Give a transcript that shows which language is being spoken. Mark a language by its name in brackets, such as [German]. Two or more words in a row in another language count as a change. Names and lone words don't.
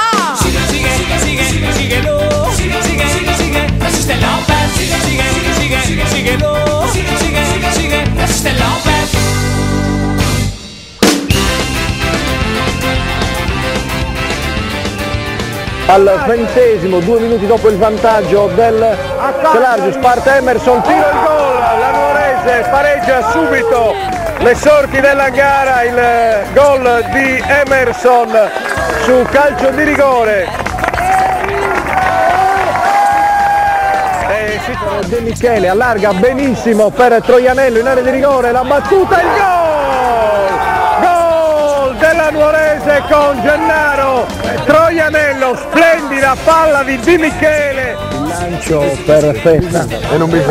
[Spanish] Sigue, sigue, sigue, sigue, síguelo. Sigue, sigue, sigue, sigue. Resiste López. Sigue, sigue, sigue, sigue, síguelo. Sigue, sigue, sigue, sigue. Resiste López. [Italian] Al 20esimo, 2 minuti dopo il vantaggio del Celargius, parte Emerson, tira il gol, la Nuorese pareggia subito le sorti della gara, il gol di Emerson su calcio di rigore. De Michele allarga benissimo per Troianello in area di rigore, la battuta, il gol della Nuorese con Gennaro, Troianello, splendida palla di Di Michele, il lancio per Festa e non bisogna.